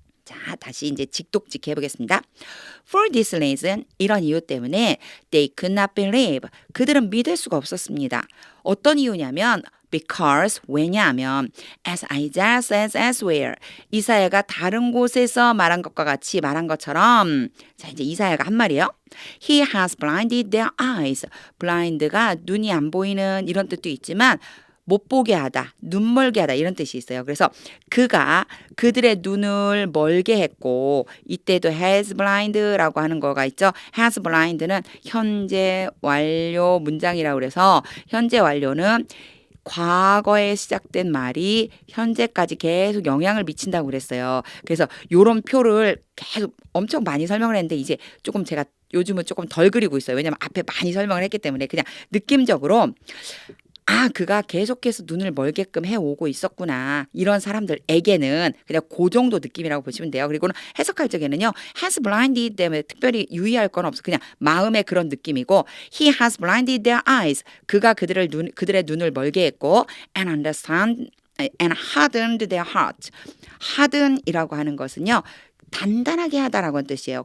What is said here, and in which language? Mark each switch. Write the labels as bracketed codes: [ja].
[ko] 자, 다시 이제 직독직 해보겠습니다. [en] For this reason, [ko] 이런 이유 때문에 [en] they could not believe, [ko] 그들은 믿을 수가 없었습니다. 어떤 이유냐면 because, 왜냐하면 [en] as Isaiah says elsewhere, [ko] 이사야가 다른 곳에서 말한 것과 같이 말한 것처럼 자, 이제 이사야가 한 말이에요. [en] He has blinded their eyes. [ko] blind가 눈이 안 보이는 이런 뜻도 있지만 못 보게 하다, 눈 멀게 하다 이런 뜻이 있어요. 그래서 그가 그들의 눈을 멀게 했고 이때도 has blind라고 하는 거가 있죠. has blind는 현재 완료 문장이라고 그래서 현재 완료는 과거에 시작된 말이 현재까지 계속 영향을 미친다고 그랬어요. 그래서 요런 표를 계속 엄청 많이 설명을 했는데 이제 조금 제가 요즘은 조금 덜 그리고 있어요. 왜냐면 앞에 많이 설명을 했기 때문에 그냥 느낌적으로 그가 계속해서 눈을 멀게끔 해오고 있었구나. 이런 사람들에게는 그냥 그 정도 느낌이라고 보시면 돼요. 그리고는 해석할 적에는요. has blinded 때문에 특별히 유의할 건 없어. 그냥 마음의 그런 느낌이고 [en] he has blinded their eyes. [ko] 그가 그들의 눈을 멀게 했고 [en] and hardened their heart. [ko] harden이라고 하는 것은요. 단단하게 하다라고 하는 뜻이에요.